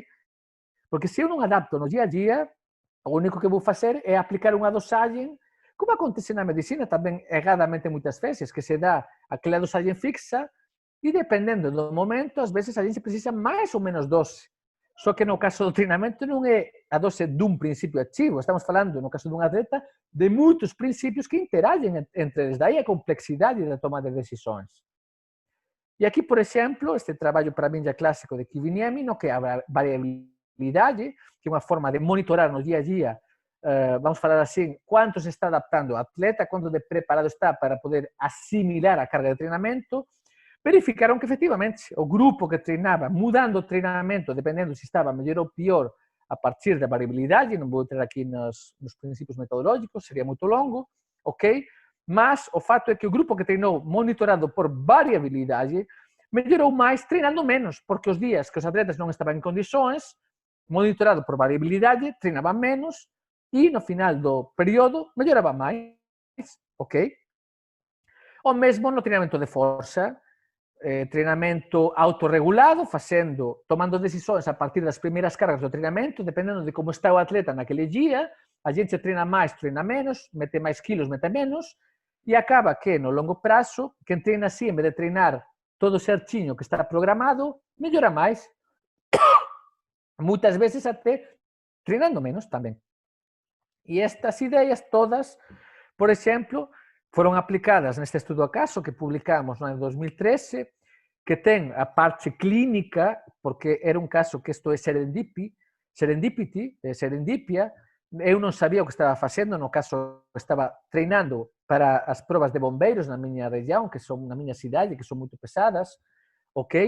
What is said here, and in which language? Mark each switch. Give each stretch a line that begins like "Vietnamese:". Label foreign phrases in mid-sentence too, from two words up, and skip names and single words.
Galician: Porque se eu non adapto no día a día, o único que vou facer é aplicar unha dosagem, como acontece na medicina tamén erradamente moitas veces, que se dá aquela dosagem fixa e dependendo do momento, ás veces a gente precisa máis ou menos dose. Só que no caso do treinamento non é a dose dun principio activo, estamos falando, no caso dun atleta, de moitos principios que interagen entre eles, daí a complexidade da toma de decisões. E aqui, por exemplo, este traballo para mim já clássico de Kiviniemi, no que a variabilidade, que é unha forma de monitorar no día a día, vamos falar assim, quanto se está adaptando o atleta, quanto de preparado está para poder assimilar a carga de treinamento, verificaron que efectivamente o grupo que treinaba, mudando o treinamento, dependendo se estaba mellor ou pior, a partir da variabilidade, non vou entrar aqui nos princípios metodológicos, sería moito longo, ok? Mas o fato é que o grupo que treinou monitorado por variabilidade mellorou máis treinando menos, porque os días que os atletas non estaban en condições, monitorado por variabilidade, treinaban menos e no final do período melloraba máis, ok? O mesmo no treinamento de forza, treinamento autorregulado, tomando decisões a partir das primeiras cargas do treinamento, dependendo de como está o atleta naquele dia, a gente treina máis, treina menos, mete máis quilos, mete menos, e acaba que no longo prazo, quem treina así, en vez de treinar todo certinho que está programado, mellora máis. Muitas veces até treinando menos tamén. E estas ideas todas, por exemplo, foron aplicadas neste estudo acaso que publicamos no ano 2013, que ten a parte clínica, porque era un caso que isto é serendipia, eu non sabía o que estaba facendo, no caso estaba treinando para as probas de bombeiros na miña región, que son na miña cidade, que son moito pesadas, ok?